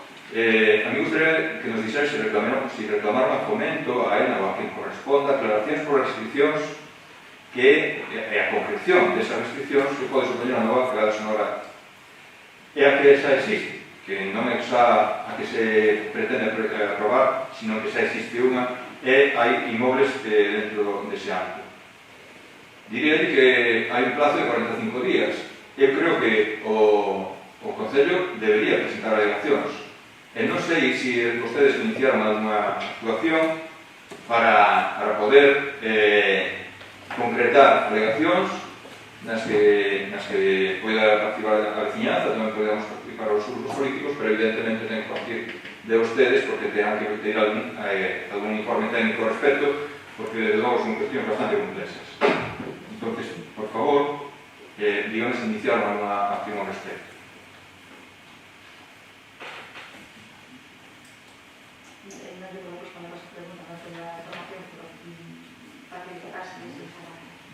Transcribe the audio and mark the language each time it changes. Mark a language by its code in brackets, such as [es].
[gl] A mí gustaría que nos dixese se reclamaron a Fomento, a ENA ou a quen corresponda aclaracións por restriccións que a concreción desas restriccións que pode supoñer a nova pegada sonora e a que xa existe, que non é xa a que se pretende aprobar, sino que xa existe unha e hai inmobles dentro dese ámbito. Diría que hai un plazo de 45 días. Eu creo que o Concello debería presentar alegacións. E non sei se vostedes iniciaron alguna actuación para poder concretar alegacións nas que poida participar a veciñanza, tamén podemos participar os grupos políticos, pero evidentemente ten que partir de ustedes porque tengan que pedir algún informe técnico ao respecto, porque desde logo son cuestións bastante complexas. Entonces, por favor, díganos se iniciaron alguna acción ao respecto. [es] No yo puedo responder a su pregunta, no tengo la información, pero para que me tocase esa información.